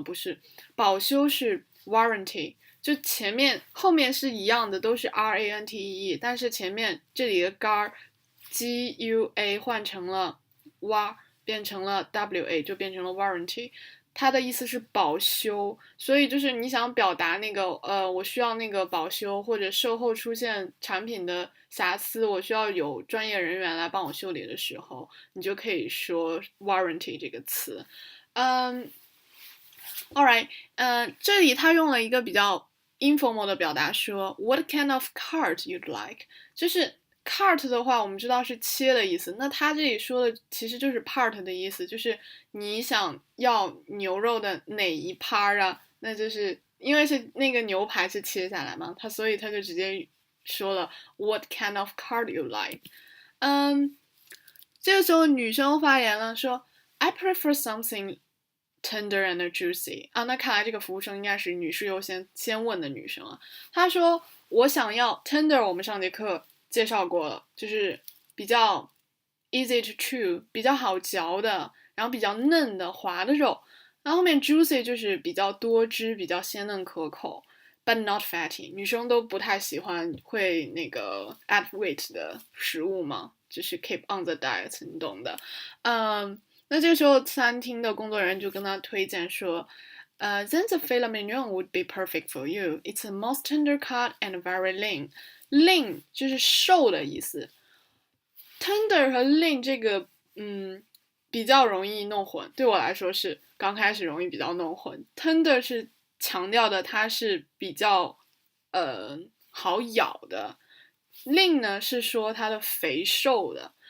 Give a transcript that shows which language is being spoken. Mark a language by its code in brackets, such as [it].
[zh] 不是，保修是 warranty， 就后面是一样的，都是 RANTEE， 但是前面这里的 GUA 换成了 WA， 变成了 WA， 就变成了 warranty， 它的意思是保修，所以就是你想表达那个我需要那个保修，或者售后出现产品的瑕疵，我需要有专业人员来帮我修理的时候，你就可以说 warranty 这个词。 Alright， 这里他用了一个比较informal 的表达说 [en] What kind of cart you'd like， [zh] 就是 cut 的话，我们知道是切的意思，那他这里说的其实就是 part 的意思，就是你想要牛肉的哪一 part 啊？那就是因为是那个牛排是切下来嘛，所以他就直接说了 [en] What kind of cut you like？ [zh] 这个时候女生发言了，说 [en] I prefer something tender and juicy [zh] 啊，那看来这个服务生应该是女士优先问的女生啊。她说我想要 tender， 我们上节课介绍过了，就是比较 [en] easy to chew， [zh] 比较好嚼的，然后比较嫩的滑的肉。然后后面 juicy 就是比较多汁，比较鲜嫩可口 ， [en] but not fatty。 [zh] 女生都不太喜欢会那个 [en] add weight [zh] 的食物嘛，就是 [en] keep on the diet， [zh] 你懂的。那这个时候餐厅的工作人员就跟他推荐说 [en] then the filet mignon would be perfect for you. It's a most tender cut and very lean. [zh] Lean 就是瘦的意思。Tender 和 lean 这个比较容易弄混，对我来说是刚开始容易比较弄混。 Tender 是强调的它是比较好咬的， lean 呢是说它的肥瘦的。